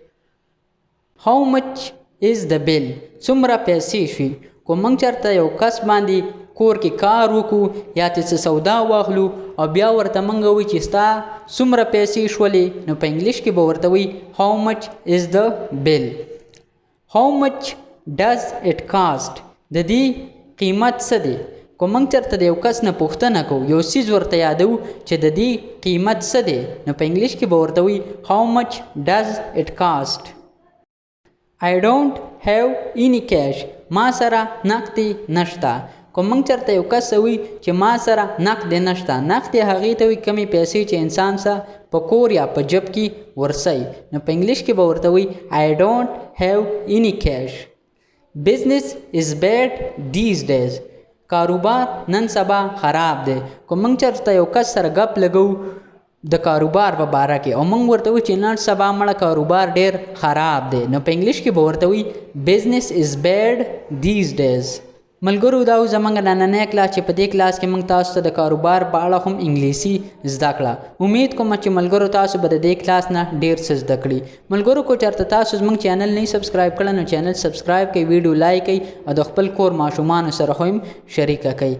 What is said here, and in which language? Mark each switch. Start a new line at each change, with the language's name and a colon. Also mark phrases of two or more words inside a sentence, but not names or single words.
English: how much is the bill؟
Pashto: څومره پیسې شوي. که موږ چېرته یو کس باندې کور کې کار وکړو یا چې څه سودا واخلو او بیا ورته موږ وایو چې ستا څومره پیسې شولې نو په انګلیش کې به ورته وایي
English: how much is the bill. how much does it cost؟
Pashto: د دې قیمت څه دی. که موږ چېرته د یو کس نه پوښتنه کوو یو څیز ورته یادوو چې د دې قیمت څه دی نو په انګلیش کې به ورته وایي
English: how much does it cost. I don't have any cash.
Pashto: ما سره نقدې نشته. که موږ چېرته یو کس وي چې ما سره نقدې نشته نقدې هغې ته وي کمې پیسې چې انسان سره په کور یا په جب کې ورسوي نو په انګلیش کې به ورته وایي
English: I don't have any cash. business is bad these days.
Pashto: کاروبار نن سبا خراب دی. که موږ چېرته یو کس سره ګپ لګو د کاروبار په باره کې او موږ ورته وایو چې نن سبا مړه کاروبار ډېر خراب دی نو په انګلیش کې به ورته وایي
English: business is bad these days.
Pashto: ملګرو دا و زموږ نننی کلاس چې په دې کلاس کې موږ تاسو ته د کاروبار په اړه هم انګلیسي زده کړه. امید کوم چې ملګرو تاسو به د دې کلاس نه ډېر څه زده کړي. ملګرو کو چېرته تاسو زموږ چینل نه سبسکرایب کړی نو چینل سبسکرایب کړئ ویډیو لایک کړئ او د خپل کور ماشومانو سره هم شریکه کړئ.